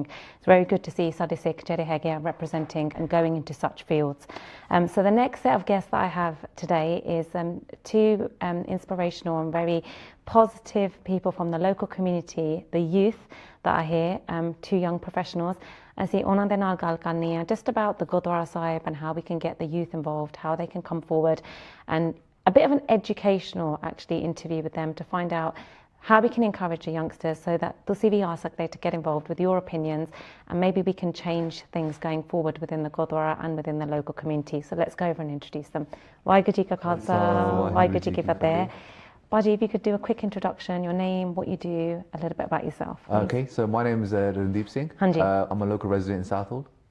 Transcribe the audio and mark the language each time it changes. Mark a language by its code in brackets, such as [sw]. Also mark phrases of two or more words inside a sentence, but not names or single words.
[en] It's very good to see Sadi Sikh representing and going into such fields. So the next set of guests that I have today is two inspirational and very positive people from the local community, the youth that are here, two young professionals. [pa] ਅਸੀਂ ਉਹਨਾਂ ਦੇ ਨਾਲ ਗੱਲ ਕਰਨੀ ਹੈ [en] just about the Gurdwara Sahib and how we can get the youth involved, how they can come forward, and a bit of an educational actually interview with them to find out how we can encourage the youngsters so that [pa] ਤੁਸੀਂ ਵੀ ਆ ਸਕਦੇ [en] to get involved with your opinions, and maybe we can change things going forward within the Gurdwara and within the local community. So let's go over and introduce them. [pa] ਵਾਹਿਗੁਰੂ ਜੀ ਕਾ ਖਾਲਸਾ, ਵਾਹਿਗੁਰੂ ਜੀ ਕੀ ਫਤਿਹ. [en] Baji, if you could do a quick introduction, your name, what you do, a little bit about yourself. Please. Okay, so my name is Randeep Singh. I'm a local resident in Southall.